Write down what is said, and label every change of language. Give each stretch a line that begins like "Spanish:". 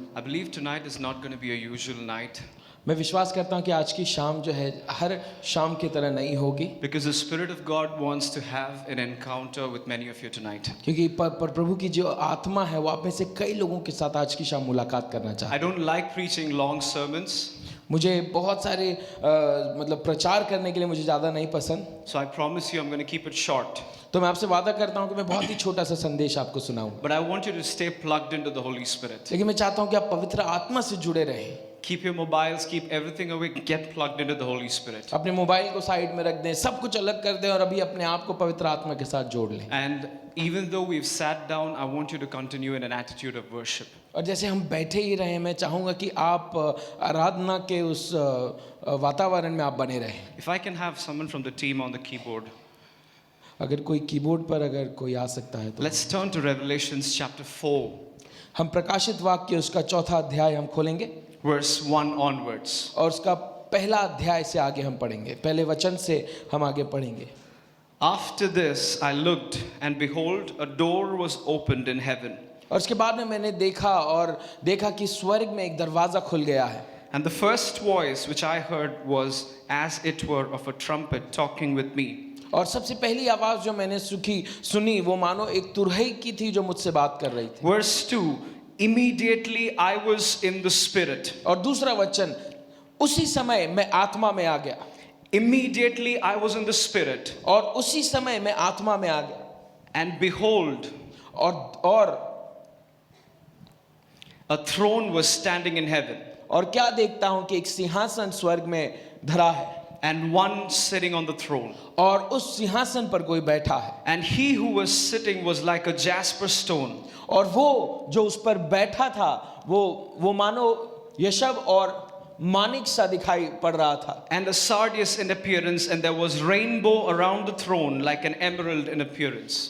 English: I believe tonight is not going to be a usual night
Hindi: मैं विश्वास करता हूं कि आज की शाम जो है हर शाम की तरह नहीं होगी,
English: because the Spirit of God wants to have an encounter with many of you tonight.
Hindi: क्योंकि पर प्रभु की जो आत्मा है वो आप में से कई लोगों के साथ आज की शाम मुलाकात करना
English: I
Hindi: चाहता है।
English: don't like preaching long sermons,
Hindi: मुझे बहुत सारे मतलब प्रचार करने के लिए मुझे ज़्यादा नहीं पसंद,
English: so I promise you I'm going to keep it short.
Hindi: तो मैं आपसे वादा करता हूं कि मैं बहुत ही छोटा सा संदेश आपको सुनाऊं,
English: But I want you to stay plugged into the Holy Spirit.
Hindi: लेकिन मैं चाहता हूं कि आप पवित्र आत्मा से जुड़े रहें।
English: Keep your mobiles, keep everything away, get plugged into the Holy Spirit.
Hindi: अपने मोबाइल को साइड में रख दें, सब कुछ अलग कर दें और अभी अपने आप को पवित्र आत्मा के साथ जोड़ लें।
English: And even though we've sat down, I want you to continue in an attitude of worship.
Hindi: और जैसे हम बैठे ही रहे, मैं चाहूँगा कि आप आराधना के उस वातावरण में आप बने रहें।
English: If I can have someone from the team on the keyboard.
Hindi: अगर कोई कीबोर्ड पर अगर कोई आ सकता है तो
English: Let's turn to Revelations chapter 4,
Hindi: हम प्रकाशित वाक्य उसका चौथा अध्याय हम खोलेंगे
English: verse 1 onwards.
Hindi: और उसका पहला अध्याय से आगे हम पढ़ेंगे, पहले वचन से हम आगे पढ़ेंगे।
English: After this I looked, and behold, a door was opened in heaven.
Hindi: और उसके बाद में मैंने देखा कि स्वर्ग में एक दरवाजा खुल गया है।
English: And the first voice which I heard was as it were of a trumpet talking with me.
Hindi: और सबसे पहली आवाज जो मैंने सुनी वो मानो एक तुरही की थी जो मुझसे बात कर रही थी।
English: Verse 2, immediately I was in the Spirit.
Hindi: और दूसरा वचन, उसी समय मैं आत्मा में आ गया।
English: Immediately I was in the Spirit.
Hindi: और उसी समय मैं आत्मा में आ गया।
English: And behold,
Hindi: और
English: a throne was standing in heaven.
Hindi: और क्या देखता हूं कि एक सिंहासन स्वर्ग में धरा है
English: And one sitting on the throne.
Hindi: और उस सिंहासन पर कोई बैठा है।
English: And he who was sitting was like a jasper stone.
Hindi: और वो जो उस पर बैठा था वो मानो यशब और मानिक सा दिखाई पड़ रहा था।
English: And a sardius in appearance, and there was rainbow around the throne like an emerald in appearance.